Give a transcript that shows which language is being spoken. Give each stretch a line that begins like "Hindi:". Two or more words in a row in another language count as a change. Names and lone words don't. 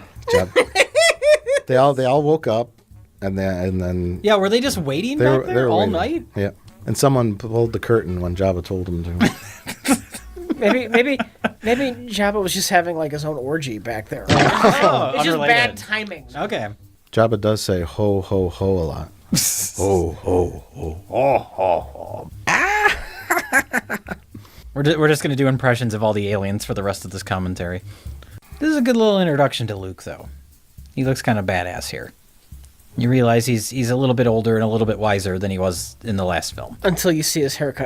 English: They all woke up, and then Yeah, were they just waiting back there were all waiting. night? Yeah, and someone pulled the curtain when Jabba told them to. Maybe Jabba was just having like his own orgy back there. Oh, It's just unrelated. bad timing. Okay. Jabba does say ho ho ho a lot. Ho ho ho ho ho ho. We're just going to do impressions of all the aliens for the rest of this commentary. This is a good little introduction to Luke, though. He looks kind of badass here. You realize he's a little bit older and a little bit wiser than he was in the last film. Until you see his haircut.